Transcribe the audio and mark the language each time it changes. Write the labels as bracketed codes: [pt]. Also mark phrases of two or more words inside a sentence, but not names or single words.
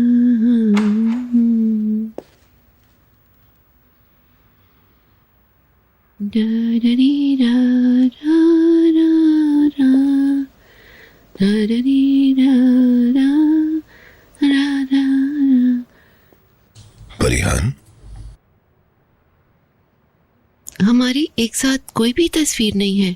[hi] रा रा रे रा रा रा रा रा रा रे रा रा रा रा। परिहान, हमारी एक साथ कोई भी तस्वीर नहीं है।